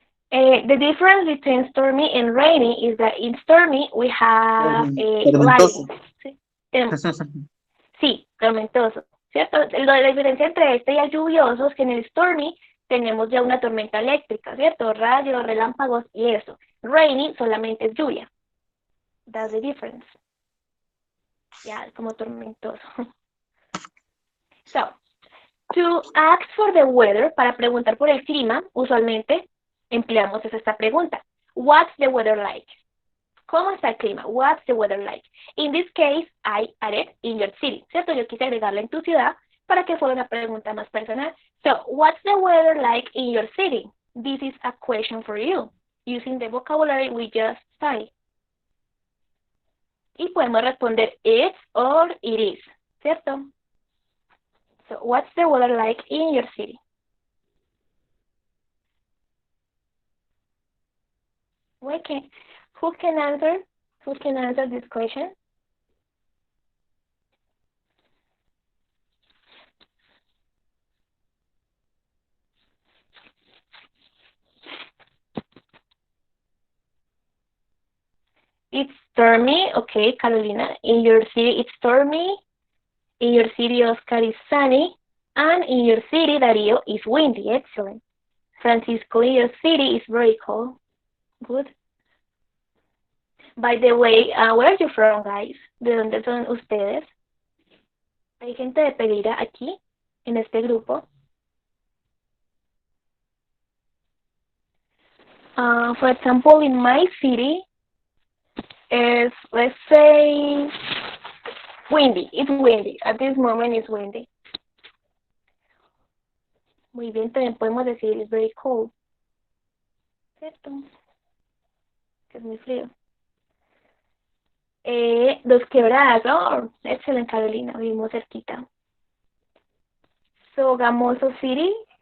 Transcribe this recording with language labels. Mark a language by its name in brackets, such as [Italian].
[English] The difference between stormy and rainy is that in stormy we have [Spanish] Tormentoso. lightning. ¿Sí? Sí, tormentoso, ¿cierto? La diferencia entre este y el lluvioso es que en el stormy tenemos ya una tormenta eléctrica, ¿cierto? Rayos, relámpagos y eso. Rainy solamente es lluvia. [English] That's the difference. [Spanish] Ya, como tormentoso. [English] So, to ask for the weather, [Spanish] para preguntar por el clima, usualmente empleamos esta pregunta. [English] What's the weather like? [Spanish] ¿Cómo está el clima? [English] What's the weather like? In this case, I added in your city, [Spanish] ¿cierto? Yo quise agregarla en tu ciudad para que fuera una pregunta más personal. [English] So, what's the weather like in your city? This is a question for you, using the vocabulary we just studied. [Spanish] Y podemos responder [English] it's or it is, [Spanish] ¿cierto? [English] So, what's the weather like in your city? Okay. Who can answer? Who can answer this question? It's stormy. Okay, Carolina. In your city, it's stormy. In your city, Oscar, is sunny. And in your city, Darío, is windy. Excellent. Francisco, in your city, is very cold. Good. By the way, where are you from, guys? [Spanish] ¿De dónde son ustedes? ¿Hay gente de Pereira aquí, en este grupo? [English] For example, in my city, is, let's say, windy. It's windy. At this moment, it's windy. [Spanish] Muy bien, también podemos decir [English] it's very cold. [Spanish] ¿Cierto? Que es muy frío. Dos Quebradas. Oh, excelente, Carolina. Vivimos cerquita. [English] Sogamoso City.